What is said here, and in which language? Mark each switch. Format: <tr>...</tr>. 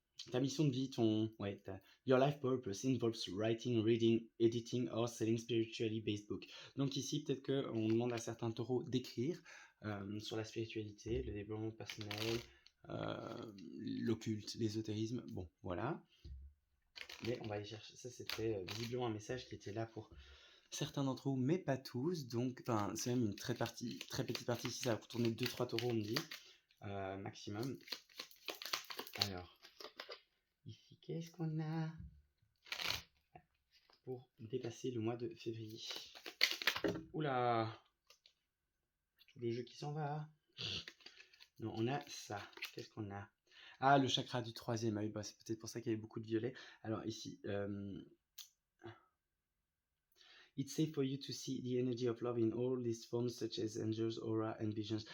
<fr>ta mission de vie,</fr> <en>your life purpose involves writing, reading, editing or selling spiritually based book.</en> <fr>Donc ici, peut-être qu'on demande à certains taureaux d'écrire sur la spiritualité, le développement personnel, l'occulte, l'ésotérisme, bon, voilà. Mais on va aller chercher, ça c'était visiblement un message qui était là pour certains d'entre vous, mais pas tous, donc c'est même une très petite partie, ici ça va tourner 2-3 taureaux, on me dit, maximum. Alors, ici, qu'est-ce qu'on a pour dépasser le mois de février? Oula, tout le jeu qui s'en va. Non, on a ça. Qu'est-ce qu'on a? Ah, le chakra du 3e œil. Bah, c'est peut-être pour ça qu'il y avait beaucoup de violet. Alors ici,</fr> <en>it's safe for you to see the energy of love in all these forms such as angels, aura and visions.</en>